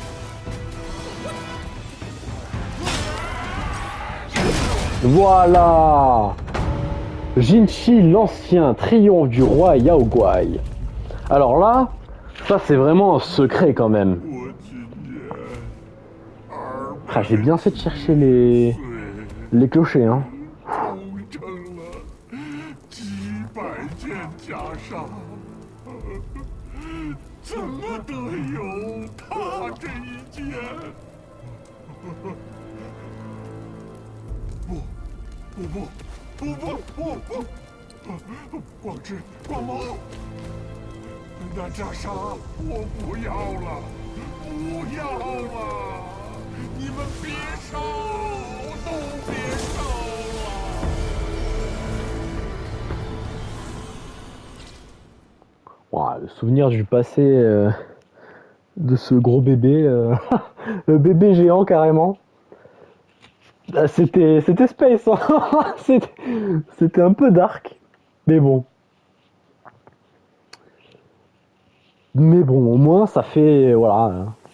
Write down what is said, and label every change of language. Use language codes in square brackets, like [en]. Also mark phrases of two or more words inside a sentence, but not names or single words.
[fr] Voilà! Jinchi l'ancien, triomphe du roi Yao Guai. Alors là, ça c'est vraiment un secret quand même. Ah, j'ai bien fait de chercher les clochers, hein. [zh] 几百件袈裟，怎么得有他这一件？不，光之光芒，那袈裟我不要了，不要了！你们别烧，都别烧了！ [fr] Wow, le souvenir du passé de ce gros bébé, le bébé géant carrément. Ah, c'était space, hein. C'était un peu dark, mais bon. Mais bon, au moins ça fait, voilà.